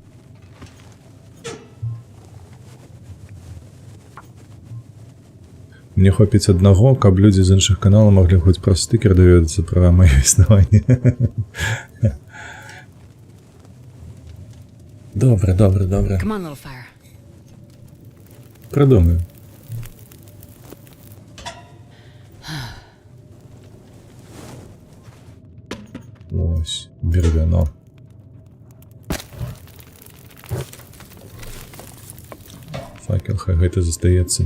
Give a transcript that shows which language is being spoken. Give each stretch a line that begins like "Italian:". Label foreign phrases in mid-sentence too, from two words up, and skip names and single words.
Belarusian: Мне хопіць аднаго, каб людзі з іншых каналаў маглі хоць праз стыкер даведацца пра маё існаванне. Добра, добра, добра.
English: Come on, little fire.
Belarusian: Прыдумаю. Ось, бервяно. Факел, хай гэта застаецца.